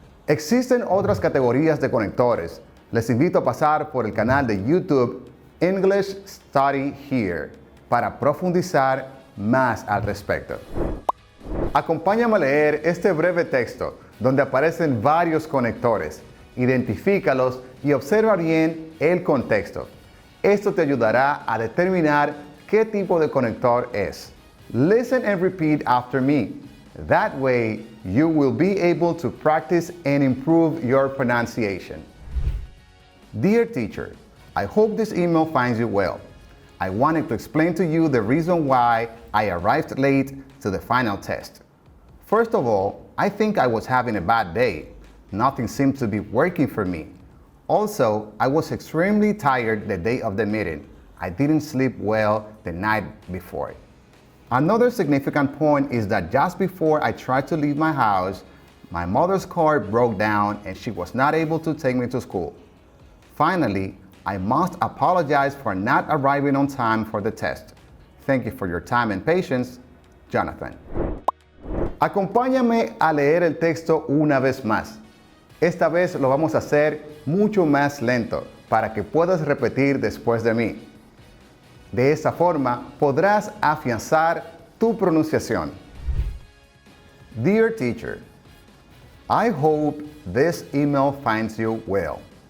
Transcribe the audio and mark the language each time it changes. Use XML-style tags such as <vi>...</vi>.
<es>Existen otras categorías de conectores. Les invito a pasar por el canal de YouTube English Study Here para profundizar más al respecto. Acompáñame a leer este breve texto donde aparecen varios conectores. Identifícalos y observa bien el contexto. Esto te ayudará a determinar qué tipo de conector es.</es> <en>Listen and repeat after me. That way, you will be able to practice and improve your pronunciation. Dear teacher, I hope this email finds you well. I wanted to explain to you the reason why I arrived late to the final test. First of all, I think I was having a bad day. Nothing seemed to be working for me. Also, I was extremely tired the day of the meeting. I didn't sleep well the night before. Another significant point is that just before I tried to leave my house, my mother's car broke down and she was not able to take me to school. Finally, I must apologize for not arriving on time for the test. Thank you for your time and patience, Jonathan.</en> <es>Acompáñame a leer el texto una vez más. Esta vez lo vamos a hacer mucho más lento para que puedas repetir después de mí. De esta forma podrás afianzar tu pronunciación.</es> <en>Dear teacher, I hope this email finds you well.</en>